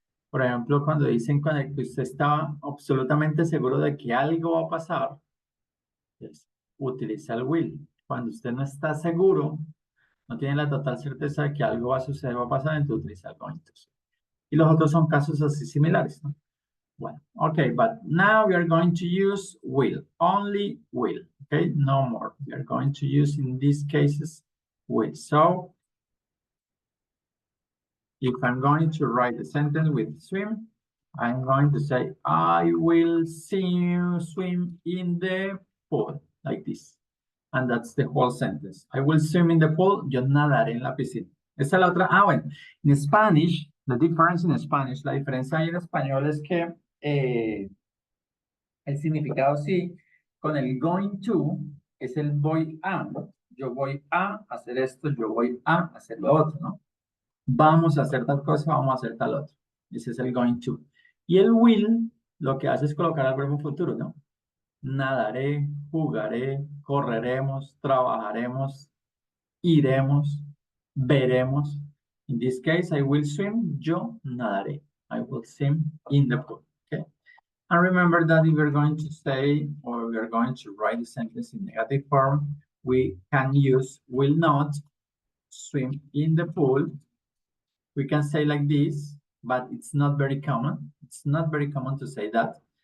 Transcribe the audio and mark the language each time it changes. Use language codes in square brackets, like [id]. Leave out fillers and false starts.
[es] Por ejemplo, cuando dicen con el que usted estaba absolutamente seguro de que algo va a pasar, pues, utiliza el will. Cuando usted no está seguro, no tiene la total certeza de que algo va a suceder, va a pasar, entonces utiliza el going to. Y los otros son casos así similares, ¿no? [en] Bueno, okay, but now we are going to use will, only will, okay? No more. We are going to use in these cases will. So, if I'm going to write a sentence with swim, I'm going to say, I will see you swim in the pool, like this. And that's the whole sentence. I will swim in the pool, [es] yo nadaré en la piscina. Esa es la otra. Ah, bueno, en Spanish, [en] the difference in Spanish, [es] la diferencia ahí en español es que el significado sí, con el going to, es el voy a. Yo voy a hacer esto, yo voy a hacer lo otro, ¿no? Vamos a hacer tal cosa, vamos a hacer tal otro. Ese es el going to. Y el will, lo que hace es colocar el verbo futuro, ¿no? Nadaré, jugaré, correremos, trabajaremos, iremos, veremos. [en] In this case, I will swim, [es] yo nadaré. [en] I will swim in the pool, okay? And remember that if we're going to say, or we're going to write the sentence in negative form, we can use will not swim in the pool. We can say like this, but it's not very common. It's not very common to say that.